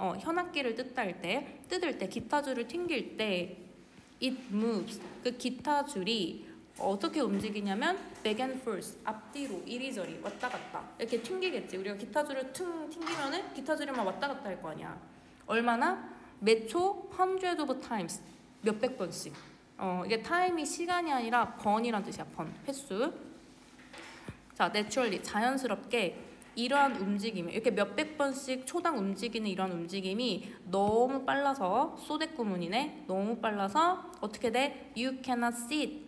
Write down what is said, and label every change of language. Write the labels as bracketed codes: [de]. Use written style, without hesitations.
[ko] 현악기를 뜯을 때 기타줄을 튕길 때 [en] it moves. [ko] 그 기타줄이 어떻게 움직이냐면 [en] back and forth, [ko] 앞뒤로 이리저리 왔다 갔다 이렇게 튕기겠지. 우리가 기타줄을 튕기면은 기타줄이 막 왔다 갔다 할 거 아니야. 얼마나? 몇 초? [en] hundred of times, [ko] 몇백 번씩. 이게 타임이 시간이 아니라 번이란 뜻이야. 번, 횟수. 자, naturally, 자연스럽게 이러한 움직임이 이렇게 몇백 번씩 초당 움직이는 이런 움직임이 너무 빨라서 소댓구문이네. 너무 빨라서 어떻게 돼? [en] You cannot see it.